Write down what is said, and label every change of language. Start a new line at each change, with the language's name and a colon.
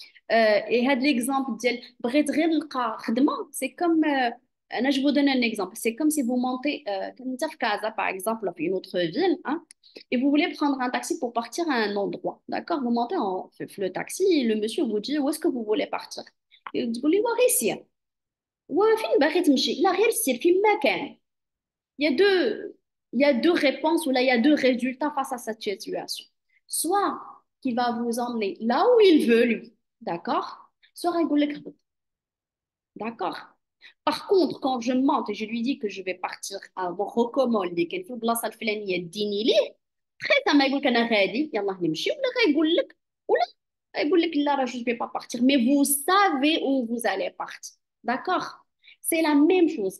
French: Et l'exemple
Arabic: ديال بغيت غير نلقى خدمة,
French: c'est comme je vous donne un exemple. C'est comme si vous montez في Casa, par exemple, dans une autre ville, hein, et vous voulez prendre un taxi pour partir à un endroit. D'accord? Vous montez le taxi et le monsieur vous dit où est-ce que vous voulez partir. Et vous dites, ici.
Arabic: وفين باغي تمشي؟ لا غير سير فين ما كان.
French: Il y a deux réponses ou là, il y a deux résultats face à cette situation. Soit qu'il va vous emmener là où il veut, lui. D'accord? Soit il va vous dire, d'accord? Par contre, quand je monte et je lui dis que je vais partir à Morocco,
Arabic: اللي كان في البلاصه الفلانيه اديني ليه
French: très
Arabic: ما يقول لك انا غادي يلا نمشي ولا غيقول لك ولا غيقول لك لا راه
French: je vais pas partir, mais vous savez où vous allez partir. D'accord? C'est la même chose.